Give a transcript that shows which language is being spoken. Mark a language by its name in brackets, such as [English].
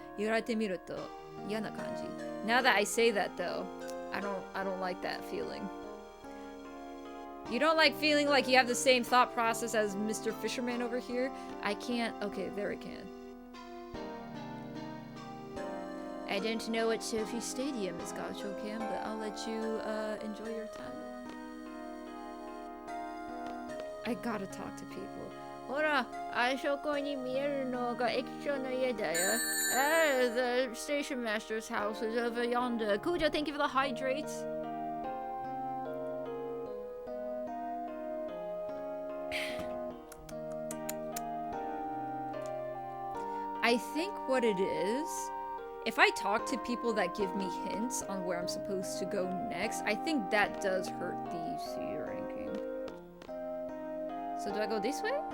[Japanese] 言われてみると嫌な感じ. [English] Now that I say that though, I don't like that feeling. You don't like feeling like you have the same thought process as Mr. Fisherman over here? I can't. Okay, there I can. I don't know what Sophie Stadium is, Gacho Cam, but I'll let you enjoy your time. I gotta talk to people. [Japanese] ほら、あそこに見えるのが駅長の家だよ。 [English] The station master's house is over yonder. Kujo, thank you for the hydrates. I think what it is, if I talk to people that give me hints on where I'm supposed to go next, I think that does hurt the C ranking. So do I go this way?